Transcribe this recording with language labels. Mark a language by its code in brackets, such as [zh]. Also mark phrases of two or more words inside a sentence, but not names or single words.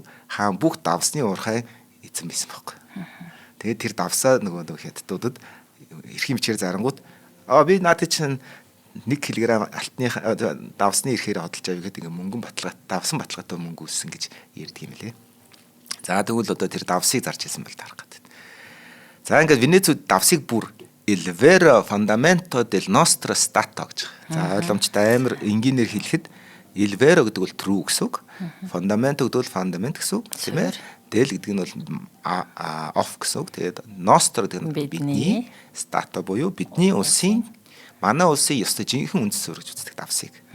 [mn] Хаан бүх давсны уурхай эзэн байсан байхгүй. Тэгээ тэр давсаа нөгөө хятадуудад эрхийн бичээр зарангууд би наадад чинь 1 кг алтны давсны эрхээр хөдөлж авъя гэдэг ингээ мөнгөн баталгаа давсан баталгаатай мөнгө үүссэн гэж ярьдаг юм лээ. За тэгвэл одоо тэр давсыг зарж ирсэн бол таарах гэдэг. За ингээд Венецүүд давсыг бүр [it] Il vero fondamento del nostro stato [mn] гэж. За ойлгомжтой амар энгийнээр хэлэхэд [it] Il vero [mn] гэдэг бол true гэсэн үг. Fondamento гэдэг бол fundament гэсэн үг тийм ээ. Del гэдэг нь бол off гэсэн үг. Тэгээд nostro гэдэг нь бидний stato буюу бидний улсын манай улсын ёстой жинхэнэ үндэс суурь гэж үздэг давсыг.